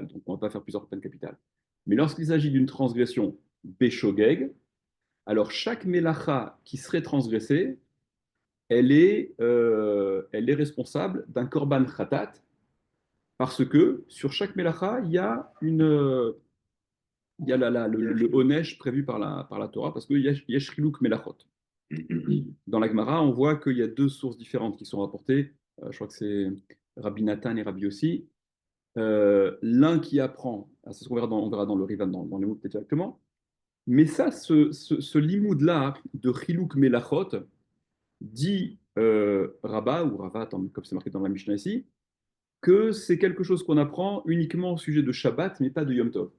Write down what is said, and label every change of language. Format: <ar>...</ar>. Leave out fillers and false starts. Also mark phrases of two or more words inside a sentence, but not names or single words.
<fr>Donc, on ne va pas faire plusieurs peines capitales. Mais lorsqu'il s'agit d'une transgression béchogeg, alors chaque mélacha qui serait transgressée, elle est responsable d'un</fr> <he>קרבן חטאת,</he> <fr>parce que sur chaque mélacha, il y a il y a le onesh prévu par la Torah, parce qu'il y a</fr> <he>יש חילוק מלאכות.</he> <fr>Dans la Gemara, on voit qu'il y a deux sources différentes qui sont rapportées. Je crois que c'est Rabbi Nathan et Rabbi aussi. L'un qui apprend, c'est ce qu'on verra on verra dans le Rivan, dans les mots peut-être directement. Mais ça, ce limoud-là de</fr> <he>חילוק מלאכות,</he> <fr>dit Rabat, ou Rava, comme c'est marqué dans la Mishnah ici, que c'est quelque chose qu'on apprend uniquement au sujet de Shabbat, mais pas de Yom Tov.</fr>